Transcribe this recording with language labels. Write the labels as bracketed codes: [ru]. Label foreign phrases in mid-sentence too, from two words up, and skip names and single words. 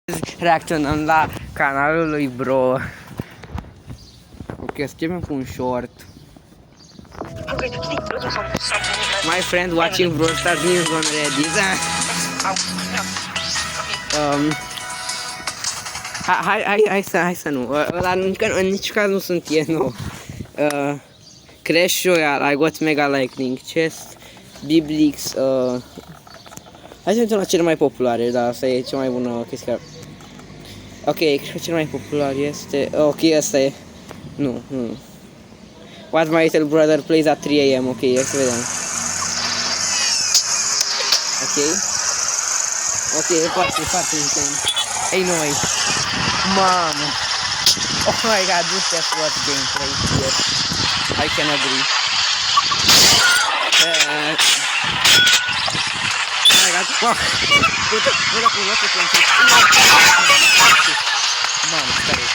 [ro] reacționăm la canalul lui Bro. Ok, suntem cu un short. [en] My friend watching Brawl Stars news on Reddit. [ro] Hai să nu. Ăla în nici caz nu sunt eu, nu. [en] Crash Royale, I got Mega Lightning Chest, Biblix. [ro] Hai să uităm la cele mai populare, da, asta e cea mai bună chestie. Ok, cred că cel mai popular este... Ok, asta e... Nu. [en] What my little brother plays at 3 AM, ok, [ro] hai să vedem. Ok, e foarte intens. Ei, noi. Mamă. [en] Oh my god, this is what gameplay. Yes, I can agree. Oh my god, fuck. [ro] Până cu locul pentru... Mamă, care e?